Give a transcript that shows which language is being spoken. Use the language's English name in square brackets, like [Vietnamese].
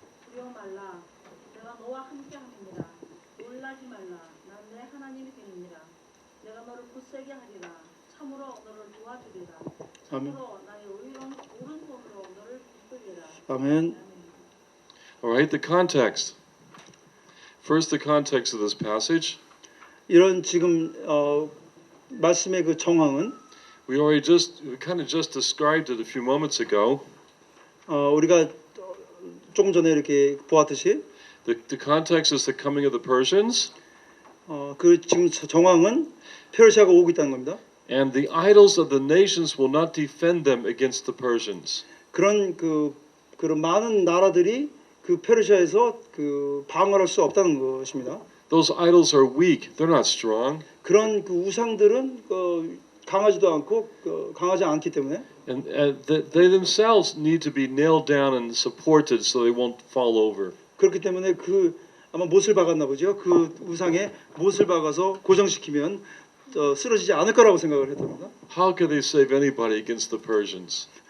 [Korean] 두려워 말라 내가 너와 함께함이니라. 놀라지 말라 난 내 하나님이 되니라. 내가 너를 굳세게 하리라. 참으로 너를 도와주리라. 아멘. 참으로 나의 오른손으로 너를 붙들리라. 아멘. [English] All right, the context. First, the context of this passage. [Korean] 이런 지금 말씀의 그 정황은 [English] We kind of just described it a few moments ago. [Korean] 우리가 조금 전에 이렇게 보았듯이 [English] The context is the coming of the Persians [Korean] 그 지금 정황은 페르시아가 오고 있다는 겁니다. [English] and the idols of the nations will not defend them against the Persians. [Korean] 그런 많은 나라들이 그 페르시아에서 그 방어할 수 없다는 것입니다. [English] Those idols are weak. They're not strong. [Korean] 그런 그 우상들은 강하지도 않고 강하지 않기 때문에 [English] And they themselves need to be nailed down and supported so they won't fall over. [Korean] 그렇기 때문에 아마 못을 박았나 보죠. 그 우상에 못을 박아서 고정시키면 쓰러지지 않을 거라고 생각을 했답니다. [English] How could they save anybody against the Persians?